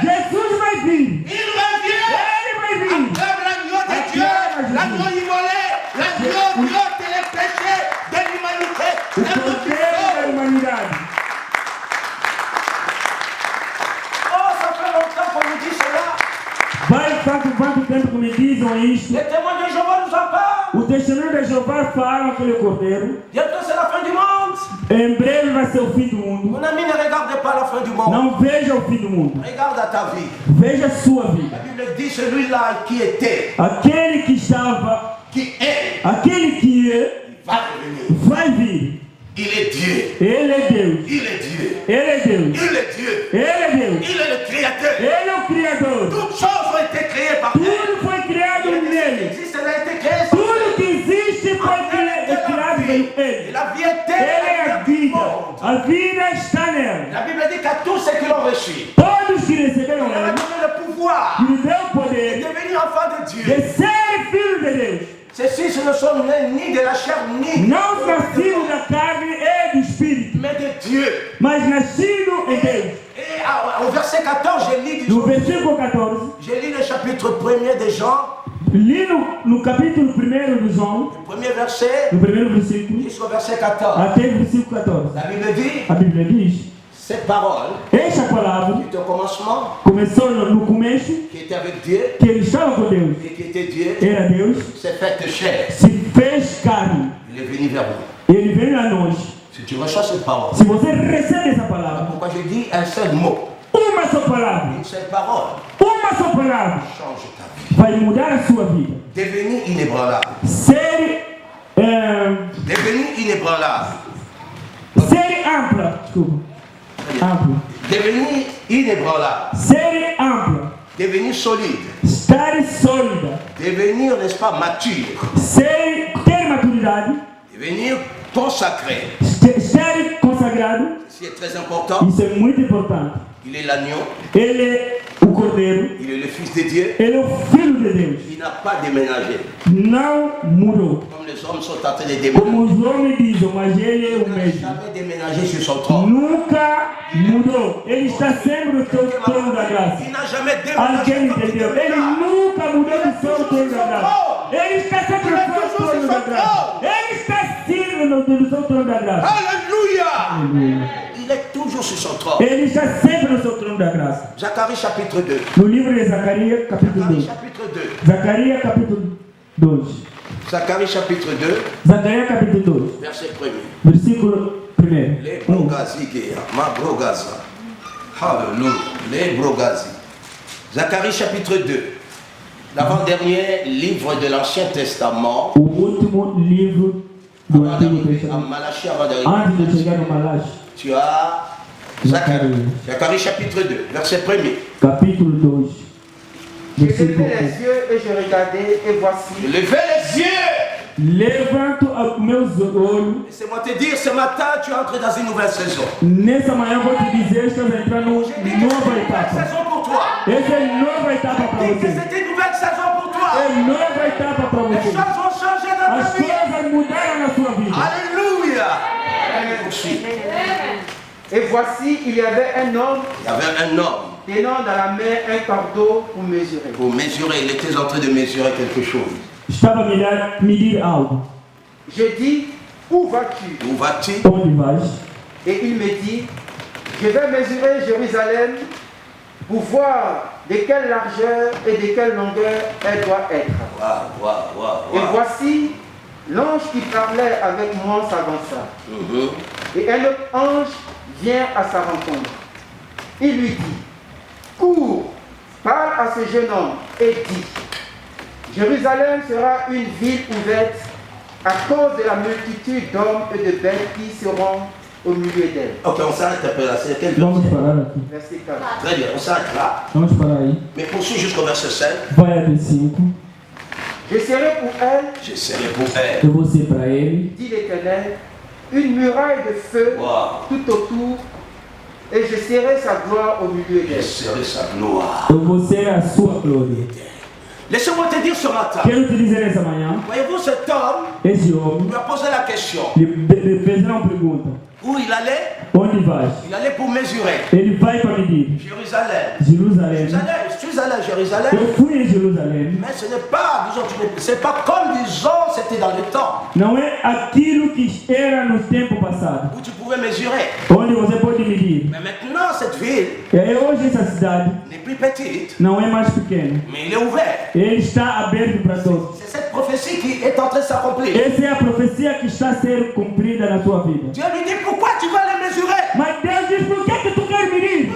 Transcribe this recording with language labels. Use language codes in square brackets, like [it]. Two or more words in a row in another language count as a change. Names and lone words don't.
[pt] Jesus vai vir. [fr] Il revient. [pt] Ele vai vir. [fr] Acclame l'agneau de Dieu, l'agneau immolé, l'agneau qui ôte les péchés de l'humanité. [pt] O [fr] L'agneau qui [pt] poder da [fr] sauve. [pt] humanidade. [fr] Oh, ça fait longtemps qu'on nous dit cela. [pt] Vai quanto tempo que me dizem isto? [fr] Les témoins de Jéhovah nous en parlent. [pt] O testemunho de Jeová fala aquele cordeiro. [fr] Bientôt c'est la fin du monde. [pt] Em breve vai ser o fim do mundo. [fr] Mon ami, ne regardez pas la fin du monde. [pt] Não veja o fim do mundo. [fr] Regarde à ta vie. [pt] Veja a sua vida. [fr] La Bible dit celui-là qui était, [pt] Aquele que estava, [fr] qui est, [pt] aquele que é, [fr] va revenir. [pt] vai vir. [fr] Il est Dieu. [pt] Ele é Deus. [fr] Il est Dieu. [pt] Ele é Deus. [fr] Il est Dieu. [pt] Ele é Deus. [fr] Il est le créateur. [pt] Ele é o Criador. [fr] Toutes choses ont été créées par lui. [pt] Tudo foi criado nele. [fr] Si cela a été créé par [pt] Tudo que existe foi criado por [fr] Et [pt] ele. [fr] la vie [pt] Ele é a [fr] éternelle du [pt] vida. [fr] monde. [pt] A vida está nela. [fr] La Bible dit qu'à tous ceux qui l'ont reçu, [pt] Todos que receberam [fr] il leur a [pt] ele, [fr] donné le pouvoir [pt] lhe deu o [fr] de [pt] poder [fr] devenir enfants de [pt] de [fr] Dieu. [pt] ser filho de Deus. [fr] Ceux-ci ce ne sont nés ni de la chair ni [pt] Não nascido da carne e do espírito, [fr] mais de Dieu. [pt] mas nascido em Deus. [fr] Et au verset 14, [pt] No versículo 14, [fr] j'ai lu le chapitre 1er de Jean, [pt] li no capítulo 1 de João, [fr] le premier verset [pt] no primeiro versículo, [fr] jusqu'au verset 14. [pt] até o versículo 14. [fr] La Bible dit, [pt] A Bíblia diz: [fr] cette parole [pt] esta palavra [fr] qui était au commencement, [pt] começou no começo, [fr] qui était avec Dieu [pt] que ele estava com Deus, [fr] et qui était Dieu, [pt] era Deus, [fr] s'est faite chair. [pt] se fez carne. [fr] Il est venu vers nous. [pt] Ele veio a nós. [fr] Si tu reçois cette parole, [pt] Se você recebe essa palavra, [fr] pourquoi je dis un seul mot, [pt] uma só palavra, [fr] une seule parole, [pt] uma só palavra, [fr] change ta vie. [pt] vai mudar a sua vida. [fr] Devenir inébranlable. [pt] Ser, [fr] Devenir inébranlable. [pt] ser ampla, desculpa, ampla. [fr] Devenir inébranlable. [pt] Ser ampla, [fr] Devenir solide. [pt] estar sólida, [fr] Devenir, n'est-ce pas, mature. [pt] ter maturidade, [fr] Devenir consacré. [pt] estar consagrado. [fr] C'est très important. [pt] Isso é muito importante. [fr] Il est l'agneau. [pt] Ele é o Cordeiro, [fr] Il est le Fils de Dieu. [pt] ele é o Filho de Deus. [fr] Il n'a pas déménagé. [pt] Não mudou. [fr] Comme les hommes sont en train de déménager. [pt] Como os homens dizem, mas ele é o [fr] Il n'a [pt] mesmo. [fr] jamais déménagé sur son trône. [pt] Nunca mudou. Ele está sempre no seu trono da graça. [fr] Il n'a jamais déménagé. [pt] Alguém [fr] comme il [pt] entendeu? [fr] était [pt] Ele [fr] là. [pt] nunca mudou do seu trono da graça. Ele está sempre no seu trono da graça. Ele está sempre no seu trono da graça. [fr] Alléluia. [pt] Aleluia. [fr] Il est toujours sur son trône. [pt] Ele está sempre no seu trono da graça. [fr] Zacharie chapitre 2. [pt] No livro de Zacarias, capítulo [fr] Zacharie 2. chapitre 2. [pt] Zacarias, capítulo 2. [fr] Zacharie chapitre 2, [pt] Zacarias, capítulo 2. [fr] verset 1er. [pt] Versículo 1. Les brogazi guéa, ma brogaza. [fr] Hallelujah. Les brogazi. Zacharie chapitre 2. L'avant-dernier livre de l'Ancien Testament. [pt] O último livro do [fr] Avant [pt] Antigo [fr] d'arriver à [pt] Testamento. [fr] Malachie, avant d'arriver [pt] Antes de chegar no Malachi, [fr] tu as Zacharie. Zacharie chapitre 2, verset 1er. [pt] capítulo 2. [fr] J'ai levé [pt] Versículo 1. [fr] les yeux et je regardais et voici. Levez les yeux. [pt] Levanto os meus olhos. [fr] Laissez-moi te dire, ce matin, tu entres dans une nouvelle saison. [pt] Nessa manhã vou te dizer, estás entrando numa [fr] J'ai dit que c'est [pt] nova [fr] une nouvelle [pt] etapa. [fr] saison pour toi. [pt] Essa é nova etapa para [fr] Dis que [pt] você. [fr] c'est une nouvelle saison pour toi. [pt] É nova etapa para [fr] Les [pt] você. [fr] choses vont changer dans [pt] As [fr] ta vie. [pt] coisas mudaram na sua vida. [fr] Alléluia. Poursuis. Et voici, il y avait un homme Il y avait un homme tenant dans la main un cordeau pour mesurer. pour mesurer. Il était en train de mesurer quelque chose. [pt] Estava a medir algo. [fr] Je dis, où vas-tu? Où vas-tu? [pt] Onde vais? [fr] Et il me dit, je vais mesurer Jérusalem pour voir de quelle largeur et de quelle longueur elle doit être. Waouh, waouh, waouh, Et waouh. voici, l'ange qui parlait avec moi s'avança. Et un autre ange vient à sa rencontre. Il lui dit, cours, parle à ce jeune homme et dis, Jérusalem sera une ville ouverte à cause de la multitude d'hommes et de bêtes qui seront au milieu d'elle. Ok, on s'arrête un peu là. C'est quel [pt] Vamos [fr] verset? [pt] parar aqui. [fr] Verset 4. Très bien, on s'arrête là. [pt] Vamos parar aí. [fr] Mais poursuis jusqu'au verset 7. [pt] Vai até 5. [fr] Je serai pour elle, J'essaierai pour elle. [pt] Eu vou ser para ele [fr] dit l'Éternel, une muraille de feu Wow. tout autour, et je serai sa gloire au milieu d'elle. J'essaierai sa gloire. [pt] eu vou ser a sua glória. [fr] Laissez-moi te dire ce matin. [pt] Quero te dizer essa manhã, [fr] Voyez-vous, cet homme [pt] esse homem [fr] lui a posé la question. [pt] lhe fez uma pergunta. [fr] Où il allait? [pt] Onde vais? [fr] Il allait pour mesurer. [pt] Ele vai para medir [fr] Jérusalem. [pt] Jerusalém. [fr] Je suis allé à Jérusalem. [pt] Eu fui em Jerusalém. [fr] Mais ce n'est pas, disons, c'est pas comme, disons, c'était dans le temps [pt] Não é aquilo que era no tempo passado, [fr] où tu pouvais mesurer. [pt] onde você pode medir. [fr] Mais maintenant, cette ville [pt] E hoje essa cidade [fr] n'est plus petite, [pt] não é mais pequena. [fr] mais il est ouvert. [pt] Ele está aberto para todos. [fr] C'est cette prophétie qui est en train de s'accomplir. [pt] Essa é a profecia que está a ser cumprida na sua vida. [fr] Dieu lui dit, pourquoi tu vas les mesurer? [pt] Mas Deus diz, por que tu quer medir